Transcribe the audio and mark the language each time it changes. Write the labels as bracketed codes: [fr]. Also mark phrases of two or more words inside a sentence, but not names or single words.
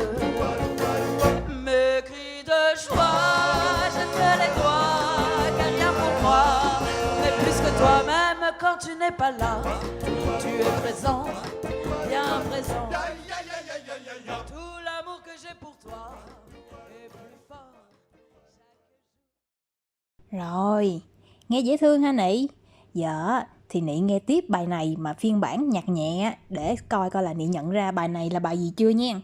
[fr] Mes cris de joie, je te les dois, car rien pour moi n'est plus que toi-même quand tu n'es pas là. Tu es présent, bien présent. Tout l'amour que j'ai pour toi est plus fort. [vi] Rồi, nghe dễ thương ha Nị. Giờ thì Nị nghe tiếp bài này mà phiên bản nhạc nhẹ để coi là Nị nhận ra bài này là bài gì chưa nha.